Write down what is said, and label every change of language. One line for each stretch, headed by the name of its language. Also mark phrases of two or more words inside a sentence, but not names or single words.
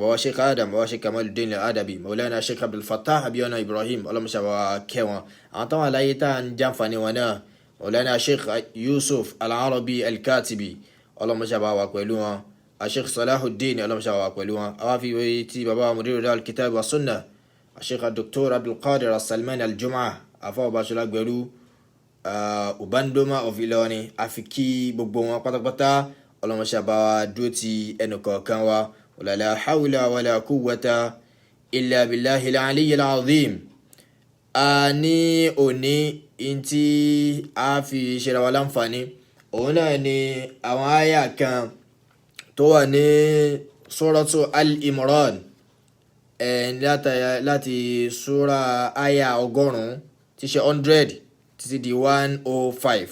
Yoruba: Bàbá Sheikh Adam, bàbá Sheikh Kamaluddin Al-Adabi, Maulana Sheikh Abdul Fattah Abíọ́nà Ibrahim, ọlọ́mọṣàbá kẹ́ wọn. Àwọn táwọn aláyé tá ń jàǹfààní wọn náà, Maulana Sheikh Yusuf Al-Arabi Al-Katibi, ọlọ́mọṣàbá wà pẹ̀lú wọn. Sheikh Salahuddin, ọlọ́mọṣàbá wà pẹ̀lú wọn. Àwa fi wé tí bàbá Mudiru Darul Kitab wa Sunnah Sheikh Dr. Abdul Qadir As-Salman Al-Jum'ah afa Bashola Gberu Ubandoma of Ìlọrin. Àfi kí gbogbo wọn pátápátá ọlọ́mọṣàbá dúró ti ẹnìkọ̀ọ̀kan wa.
Arabic: لا حول ولا قوة إلا بالله العلي العظيم.
Yoruba: Ní òní tí a fi ṣera wa láǹfààní òun náà ni àwọn àyà kan tó wà ní Suratu Al-Imran láti súra àyà 100 tí ṣe 100 títí di 105.